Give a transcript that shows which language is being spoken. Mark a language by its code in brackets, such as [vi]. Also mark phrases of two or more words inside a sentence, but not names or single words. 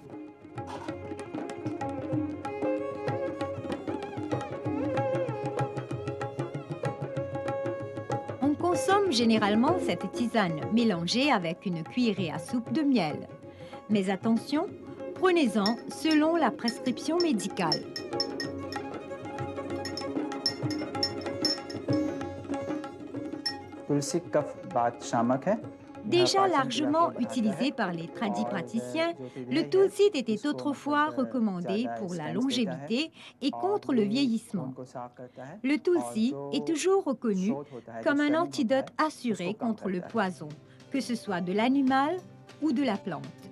[fr] On consomme généralement cette tisane mélangée avec une cuillerée à soupe de miel. Mais attention, prenez-en selon la prescription médicale. [hi] तुलसी कफ बात शामक है। [fr] Déjà largement utilisé par les tradipraticiens, le tulsi était autrefois recommandé pour la longévité et contre le vieillissement. Le tulsi est toujours reconnu comme un antidote assuré contre le poison, que ce soit de l'animal ou de la plante.